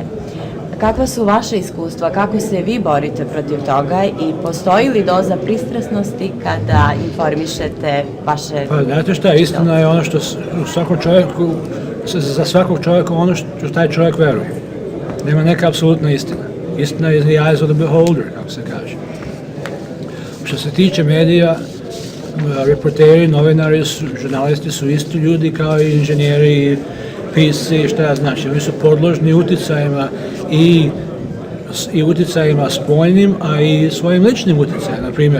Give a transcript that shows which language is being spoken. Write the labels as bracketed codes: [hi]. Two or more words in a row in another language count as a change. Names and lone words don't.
[bs] Kakva su vaše iskustva, kako se vi borite protiv toga i postoji li doza pristrasnosti kada informišete vaše... Pa, znate šta, istina je ono što u svakom čovjeku, za svakog čovjeka ono što taj čovjek veruje. Nema neka apsolutna istina. Istina je [en] the eyes of the beholder, [bs] kako se kaže. Što se tiče medija, reporteri, novinari, žurnalisti su isti ljudi kao i inženjeri, pisci, šta ja znači. Oni su podložni uticajima i uticajima spoljnim, a i svojim ličnim uticajima.